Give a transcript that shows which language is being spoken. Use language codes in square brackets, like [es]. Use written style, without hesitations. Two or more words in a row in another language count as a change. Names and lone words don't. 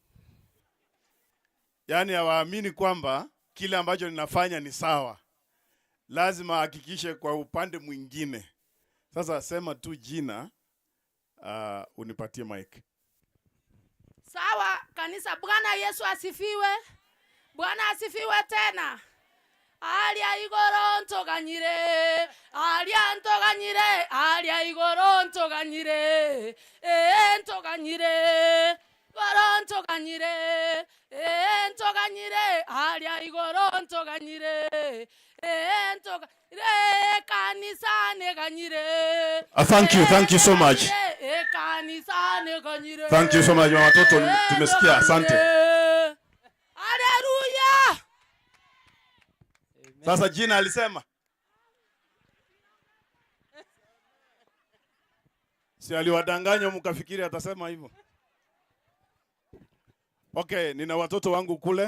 [sw] Yaani hawaamini kwamba kile ambacho ninafanya ni sawa. Lazima hakikishe kwa upande mwingine. Sasa sema tu jina, unipatie mic. Sawa, kanisa. Bwana Yesu asifiwe. Bwana asifiwe tena. [guz] Alia igoro ntoganyire, alia ntoganyire, alia igoro ntoganyire, ntoganyire, igoro ntoganyire, ntoganyire, alia igoro ntoganyire, ntoganyire, kanisa neganyire. [en] Thank you so much. [guz] Kanisa neganyire. [en] Thank you so much [sw] watoto, tumesikia, asante. Haleluya. Sasa jina alisema. Si aliwadanganya mkafikiri atasema hivyo. Okay, nina watoto wangu kule.